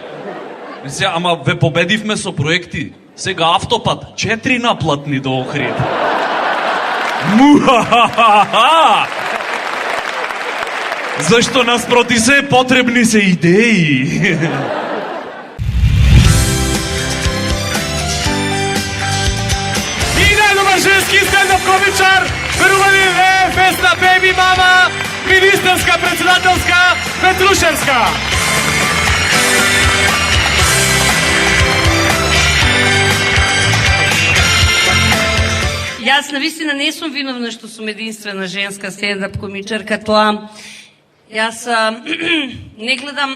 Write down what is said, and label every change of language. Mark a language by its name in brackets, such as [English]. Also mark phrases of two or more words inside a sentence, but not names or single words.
[Macedonian] Ама ве победивме со проекти. Сега автопат, 4 наплатни до Охрид. Мухахахаха! Зашто наспроти се потребни се идеи. I najdobar ženski stand-up komičar, Verovani VF Весна беби мама, министерска председателска Петрушевска. Јас навистина не сум виновна што сум единствена женска стендап комичарка, тоа јас не гледам.